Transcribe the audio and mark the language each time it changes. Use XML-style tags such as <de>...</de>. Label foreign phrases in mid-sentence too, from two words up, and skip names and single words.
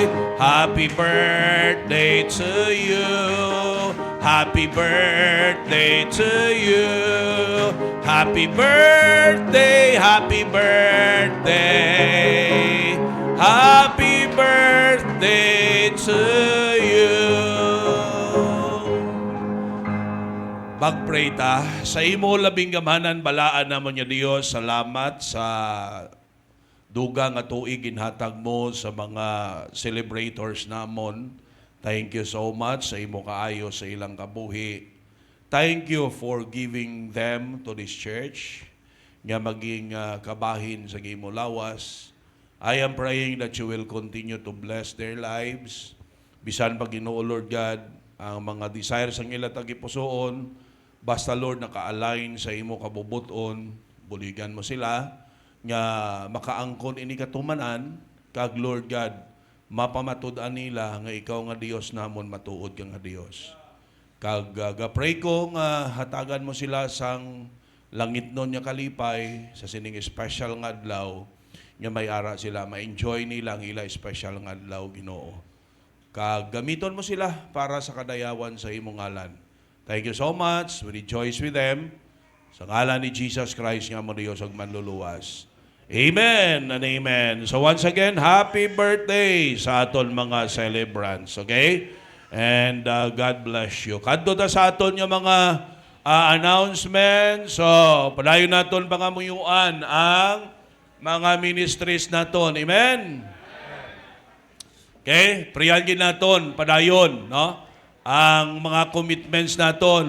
<en>Happy birthday to you, happy birthday to you, happy birthday, happy birthday, happy birthday to you.</en> <hil>Magpray ta. Sa imo labing gamanan, balaan namon niya Dios. Salamat sa dugang at tuig ginhatag mo sa mga celebrators namon.</hil> <en>Thank you so much</en> <hil>sa imo kaayo sa ilang kabuhi.</hil> <en>Thank you for giving them to this church</en> <hil>nga maging kabahin sa imo lawas.</hil> <en>I am praying that you will continue to bless their lives.</en> <hil>Bisan pag Ginoo</hil> <en>Lord God,</en> <hil>ang mga desires ang ila tagipusoon, basta Lord naka-align sa imo kabubuton, buligan mo sila, nga makaangkon ini katumanan, kag</hil> <en>Lord God,</en> <hil>mapamatud-an nila nga ikaw nga Dios namon, matuod ka nga Dios. Kag gapray ko nga hatagan mo sila sang langit nun nga kalipay, sa sining special nga adlaw, nga may ara sila, ma-enjoy nila ang ila special nga adlaw, Ginoo. Kag gamiton mo sila para sa kadayawan sa imong ngalan.</hil> <en>Thank you so much. We rejoice with them.</en> <hil>Sa ngalan ni Jesus Christ nga mo Dios ug manluluwas.</hil> <en>Amen and amen. So once again, happy birthday</en> <hil>sa aton mga</hil> <en>celebrants. Okay? And God bless you.</en> <hil>Kadto ta sa aton yung mga announcements. So, padayon naton pangamuyuan ang mga ministries naton.</hil> <en>Amen? Okay?</en> <hil>Priyagin naton, padayon, no? Ang mga commitments naton.</hil>